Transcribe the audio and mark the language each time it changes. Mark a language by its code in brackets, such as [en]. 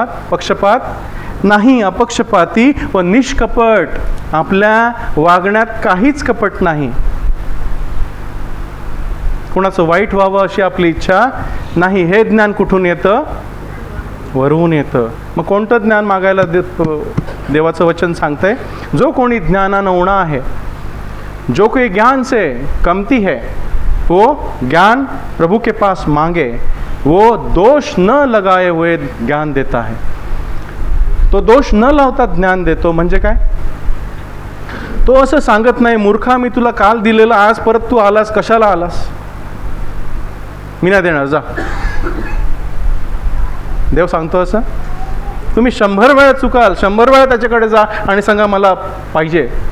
[mr] पक्षपात नाही. अपक्षपाती व निष्कपट. आपल्या वागण्यात काहीच कपट नाही. कुणाचं वाईट व्हावं अशी आपली इच्छा नाही. हे ज्ञान कुठून येतं? वरून येतं. मग कोणतं ज्ञान मागायला देवाचं वचन सांगतंय? जो कोणी ज्ञानानं उणा [hi] है, जो कोई ज्ञान से कमती है, वो ज्ञान प्रभु के पास मांगे, वो दोष न लगाए हुए ज्ञान देता है. [mr] तो दोष न लावता ज्ञान देतो. म्हणजे काय? तो असं सांगत नाही, मूर्खा मी तुला काल दिलेलं, आज परत तू आलास, कशाला आलास? मी नाही देणार, जा. देव सांगतो असं? तुम्ही 100 वेळा चुकाल, 100 वेळा त्याच्याकडे जा आणि सांगा मला पाहिजे.